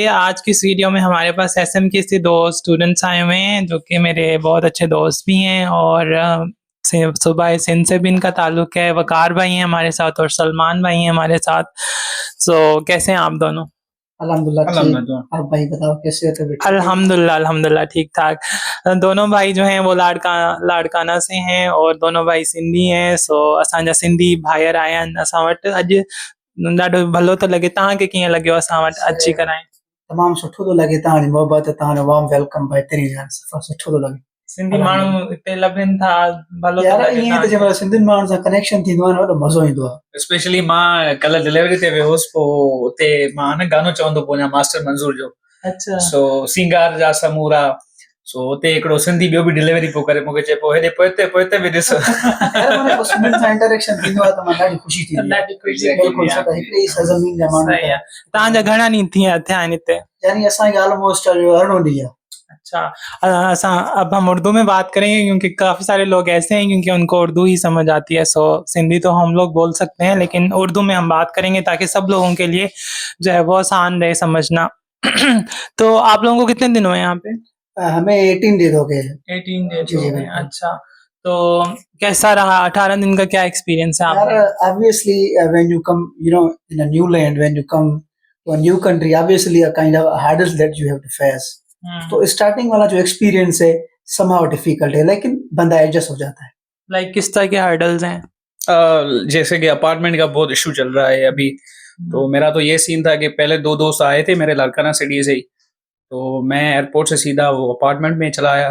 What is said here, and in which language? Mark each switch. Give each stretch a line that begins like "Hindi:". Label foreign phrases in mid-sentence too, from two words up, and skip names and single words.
Urdu: آج کی اس ویڈیو میں ہمارے پاس ایس ایم کے سے دو اسٹوڈنٹس آئے ہوئے ہیں جو کہ میرے بہت اچھے دوست بھی ہیں اور صبح سے ان سے بھی ان کا تعلق ہے. وقار بھائی ہیں ہمارے ساتھ اور سلمان بھائی ہیں ہمارے ساتھ. کیسے ہیں آپ دونوں? الحمدللہ ٹھیک. अल्हम्दुलिल्लाह। آپ بھائی بتاؤ کیسے ہو؟ طبیعت ٹھیک ہے?
Arabic: الحمد لله الحمد لله
Urdu: ٹھیک ٹھاک۔ دونوں بھائی جو ہیں وہ لاڑکانہ سے ہیں اور دونوں بھائی سندھی ہیں.
Sindhi: असांजा सिंधी भाइर आया आहिनि असां वटि अॼु। ॾाढो भलो थो लॻे। तव्हांखे कीअं लॻियो असां वटि अची करे? तमामु सुठो थो लॻे, तव्हांजी मोहबत, तव्हांजो
English: warm welcome,
Sindhi: बहितरीन आहे, सफ़ा सुठो थो लॻे। सिंधी माण्हू हिते लभनि था, भलो थो यार लॻे ईअं त जंहिं सिंधियुनि माण्हुनि सां कनेक्शन थींदो आहे न, ॾाढो मज़ो ईंदो आहे। स्पेशली मां कल्ह डिलीवरी ते वियुसि, पोइ उते मां न गानो चवंदो पियो वञा मास्टर मंज़ूर जो। अच्छा। सिंगार जा समूरा। उते हिकिड़ो सिंधी ॿियो बि डिलीवरी पियो करे, मूंखे चए पियो हेॾे पोइते बि ॾिस। यार माने पोइ सिंधियुनि सां इंटरेक्शन थींदो आहे त मां ॾाढी ख़ुशी थींदी आहे। ॾाढी ख़ुशी बिल्कुलु छो त हिकिड़ी सरज़मीन जा माण्हू सही आहे। तव्हांजा घणा ॾींहं थिया आहिनि हिते? यानी असांखे ऑलमोस्ट 18 ॾींहं। अच्छा।
Urdu: اب ہم اردو میں بات کریں گے کیونکہ کافی سارے لوگ ایسے ہیں کیونکہ ان کو اردو ہی سمجھ آتی ہے. سندھی تو ہم لوگ بول سکتے ہیں لیکن اردو میں ہم بات کریں گے تاکہ سب لوگوں کے لیے جو ہے وہ آسان رہے سمجھنا. تو آپ لوگوں کو کتنے دن ہوئے یہاں پہ? ہمیں 18 ڈیز ہو گئے. 18 डेज जी हो जी गए। बिल्कुल। अच्छा। تو کیسا رہا 18 دن کا، کیا ایکسپیرینس ہے यार आपका?
English: obviously when you come in a new land, when you come to a new country, obviously a kind of hurdles that you have to face.
Urdu: تو اسٹارٹنگ والا جو ایکسپیرینس ہے somehow ڈفیکلٹ ہے، لیکن بندہ ایڈجسٹ ہو جاتا ہے. لائک کس طرح کے ہرڈلز ہیں? جیسے کہ اپارٹمنٹ کا بہت ایشو چل رہا ہے ابھی. تو میرا تو یہ سین تھا کہ پہلے دو دوست آئے تھے میرے لاڑکانہ سٹی سے ہی، تو میں ایئرپورٹ سے سیدھا وہ اپارٹمنٹ میں چلا آیا.